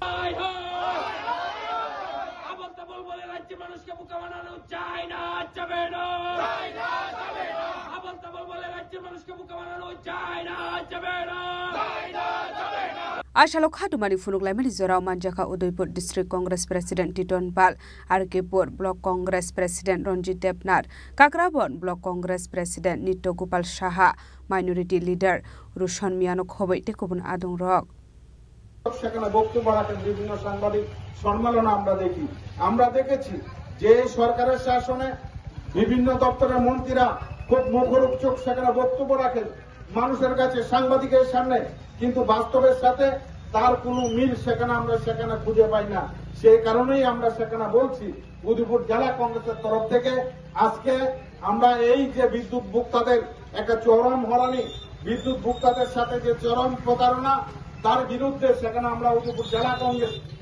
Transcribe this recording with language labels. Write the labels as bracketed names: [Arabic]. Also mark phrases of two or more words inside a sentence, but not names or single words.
[Kok Borok] आशालो खादुमानि फुनुगलायमानि जराव मानजाखा उदयपुर [English] district Congress president [Kok Borok] टिटन पाल आरकेपुर [English] block Congress president [Kok Borok] रंजित देबनाथ काकराबन [English] block Congress president [Kok Borok] नित्य गोपाल साहा [English] minority leader [Kok Borok] रुशन मियानो खबै तेकुबन आदं रक [Bangla] সেখানে বক্তব্য রাখেন বিভিন্ন সাংবাদিক সম্মেলন আমরা দেখেছি যে সরকারের শাসনে বিভিন্ন দপ্তরের মন্ত্রীরা খুব মুখরোচক সেখানে বক্তব্য রাখেন মানুষের কাছে সাংবাদিকের সামনে কিন্তু বাস্তবের সাথে তার কোনো মিল সেখানে খুঁজে পাই না সেই কারণেই আমরা সেখানে বলছি উদয়পুর জেলা কংগ্রেসের তরফ থেকে আজকে আমরা এই যে বিদ্যুৎ ভোক্তাদের একটা চরম হয়রানি বিদ্যুৎ ভোক্তাদের সাথে যে চরম প্রতারণা তার বিরুদ্ধে সেখানে আমরা উদয়পুর জেলা কংগ্রেস